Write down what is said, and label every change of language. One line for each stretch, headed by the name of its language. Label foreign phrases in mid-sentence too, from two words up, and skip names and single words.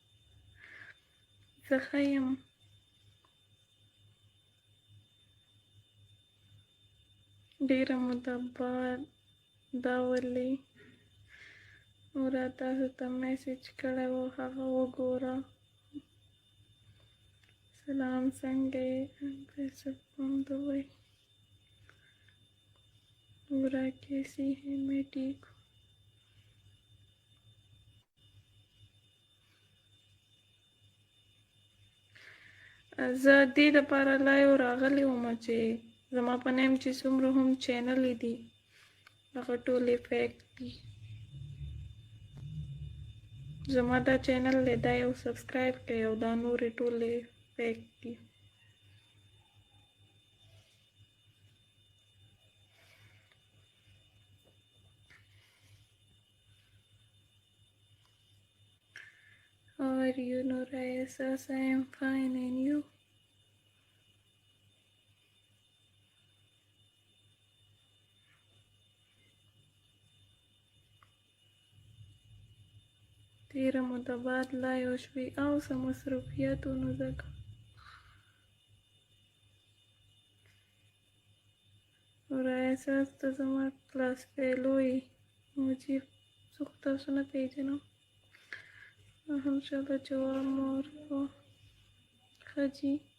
Pashto: زه ښه یم. ډېره موده بعد، دا ولې؟ نوره تاسو ته میسج کړی و، هغه وګوره. سلام، څنګه یې؟
Urdu: دبئی نورا کیسی ہے؟ میں ٹھیک ہوں.
Pashto: زه دې دپاره لایو راغلی ومه چې زما په نیم چې څومره هم چینلې دي هغه ټولې فیک دي. زما دا چینل دی دا یو سبسکرایب کړئ او دا نورې ټولې فیک دي.
English: How are you, Nora? Yes, I am fine, and you?
Pashto: تیره موده بعد لا یو شوي او څه مصروفیتونو ځکه نوره احساس ته زما کلاس فیلو یې مجیب زه خو تاسو نه پېژنم هم چاته جواب مو ورکوه ښه جي